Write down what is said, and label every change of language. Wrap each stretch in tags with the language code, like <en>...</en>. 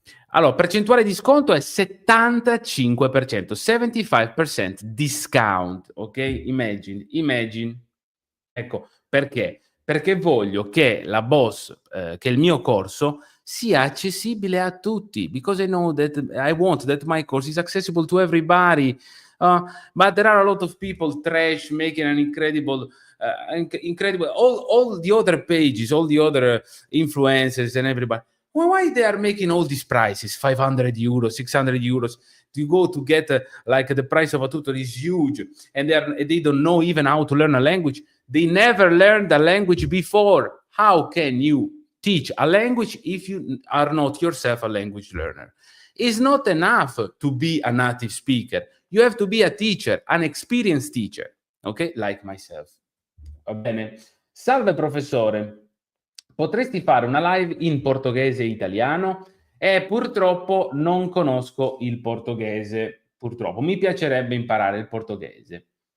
<it>Allora, percentuale di sconto è 75%,</it> <en>75% discount,</en> <it>ok? Imagine. Ecco, perché? Perché voglio che che il mio corso sia accessibile a tutti,</it> <en>because I want that my course is accessible to everybody. But there are a lot of people trash making an incredible all the other pages, all the other influencers and everybody. Well, why they are making all these prices, 500 euros, 600 euros? To go to get like the price of a tutor is huge, and they don't know even how to learn a language. They never learned a language before. How can you teach a language if you are not yourself a language learner? It's not enough to be a native speaker. You have to be a teacher, an experienced teacher, okay? Like myself.</en> <it>Va bene. Salve professore, potresti fare una live in portoghese e italiano? Purtroppo non conosco il portoghese, purtroppo. Mi piacerebbe imparare il portoghese.</it>